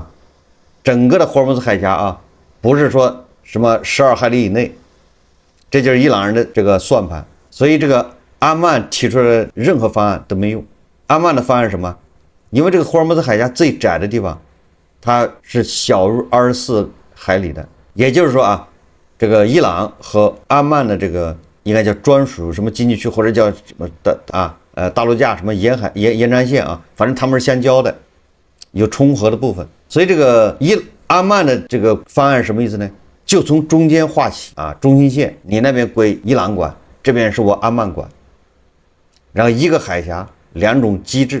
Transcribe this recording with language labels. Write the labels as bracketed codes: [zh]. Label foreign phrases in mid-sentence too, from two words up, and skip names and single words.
[zh] 整個的霍爾木茲海峽啊，不是說什麼12海里以內，這就是伊朗人的這個算盤。所以這個阿曼提出的任何方案都沒用。阿曼的方案是什麼？因為這个霍爾木茲海峽最窄的地方，它是小於24海里的，也就是說啊，這個伊朗和阿曼的這個應該叫專屬什麼經濟區，或者叫什麼的啊，大陸架什麼沿海線啊，反正他們是相交的，有重合的部分。所以這個阿曼的這個方案什麼意思呢？就從中間畫起啊，中心線，你那邊歸伊朗管，這邊是我阿曼管，然後一個海峽兩種機制。